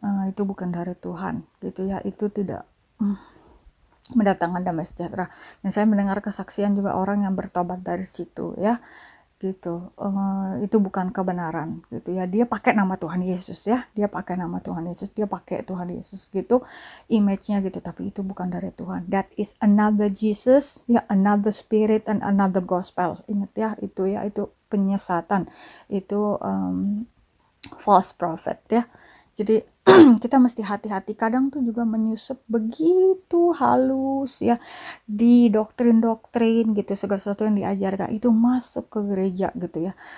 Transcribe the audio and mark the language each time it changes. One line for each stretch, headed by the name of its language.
Indonesian: Itu bukan dari Tuhan gitu ya. Itu tidak mendatangkan damai sejahtera. Dan saya mendengar kesaksian juga orang yang bertobat dari situ ya gitu. Itu bukan kebenaran gitu ya. Dia pakai nama Tuhan Yesus ya, dia pakai Tuhan Yesus gitu, image-nya gitu, tapi itu bukan dari Tuhan.
English: That is another Jesus ya, another spirit and another gospel.
Indonesian: Ingat ya, itu penyesatan, itu false prophet ya. Jadi kita mesti hati-hati, kadang tuh juga menyusup begitu halus ya di doktrin-doktrin gitu, segala sesuatu yang diajarkan itu masuk ke gereja gitu ya.